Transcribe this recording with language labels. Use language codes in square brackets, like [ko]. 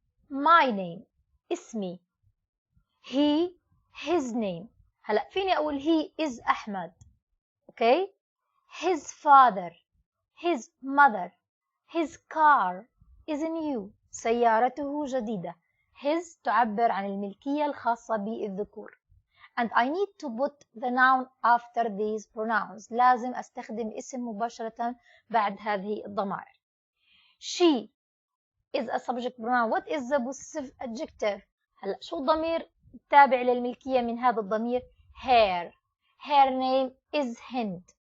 [en] my name اسمي. he his name. [ar] هلأ فيني أقول [en] he is [ar] أحمد. [en] Okay? his father his mother his car is new. [ar] سيارته جديدة. his تعبر عن الملكية الخاصة بالذكور. [en] and I need to put the noun after these pronouns. [ar] لازم أستخدم اسم مباشرة بعد هذه الضمائر. [en] she is a subject pronoun. What is the possessive adjective؟ [ar] هلا شو الضمير التابع للملكية من هذا الضمير؟ [en] her name is Hind.